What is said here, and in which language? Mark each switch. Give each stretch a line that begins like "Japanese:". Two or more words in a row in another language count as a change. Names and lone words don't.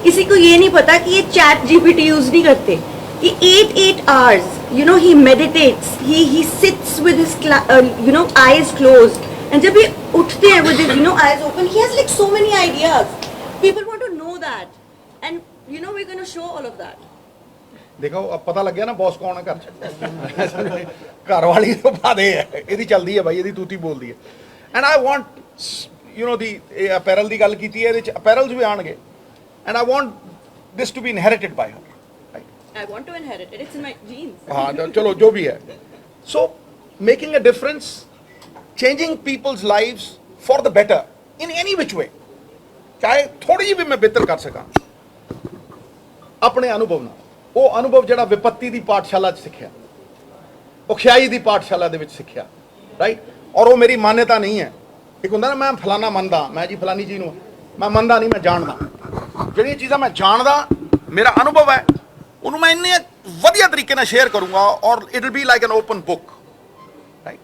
Hindi: किसी को ये नहीं पता कि ये चैट जीपीटी यूज नहीं करते, कि
English: 8 hours he meditates, he sits with his eyes closed, and
Hindi: जब ये उठते हैं
English: with his eyes open, he has like so many ideas. People want to know that, and we're going to show all of that.
Hindi: देखो अब पता लग गया ना बॉस कौन है घर च, घर वाली तो बात है,
Punjabi: ਇਹਦੀ ਚੱਲਦੀ ਹੈ भाई, ਇਹਦੀ ਤੂਤੀ ਬੋਲਦੀ ਹੈ।
English: and I want the apparel
Punjabi: ਦੀ ਗੱਲ ਕੀਤੀ ਹੈ, ਇਹਦੇ ਚ अपैरल्स ਵੀ ਆਣਗੇ,
English: and I want this to be inherited by her. I want to inherit it, it's in my genes.
Hindi: हाँ चलो जो भी है।
English: So making a difference, changing people's lives for the better in any which way,
Hindi: चाहे थोड़ी भी मैं बेहतर कर सका अपने अनुभव ना,
Punjabi: ਉਹ ਅਨੁਭਵ ਜਿਹੜਾ ਵਿਪੱਤੀ ਦੀ ਪਾਠਸ਼ਾਲਾ 'ਚ ਸਿੱਖਿਆ, ਔਖਿਆਈ ਦੀ ਪਾਠਸ਼ਾਲਾ ਦੇ ਵਿੱਚ ਸਿੱਖਿਆ, ਰਾਈਟ। ਔਰ ਉਹ ਮੇਰੀ ਮਾਨਤਾ ਨਹੀਂ ਹੈ। ਇੱਕ ਹੁੰਦਾ ਨਾ ਮੈਂ ਫਲਾਣਾ ਮੰਨਦਾ, ਮੈਂ ਜੀ ਫਲਾਨੀ ਚੀਜ਼ ਨੂੰ ਮੈਂ ਮੰਨਦਾ ਨਹੀਂ, ਮੈਂ ਜਾਣਦਾ। ਜਿਹੜੀਆਂ ਚੀਜ਼ਾਂ ਮੈਂ ਜਾਣਦਾ, ਮੇਰਾ ਅਨੁਭਵ ਹੈ, ਉਹਨੂੰ ਮੈਂ ਇੰਨੇ ਵਧੀਆ ਤਰੀਕੇ ਨਾਲ ਸ਼ੇਅਰ ਕਰੂੰਗਾ ਔਰ
English: it will be like an open book,
Punjabi: ਰਾਈਟ।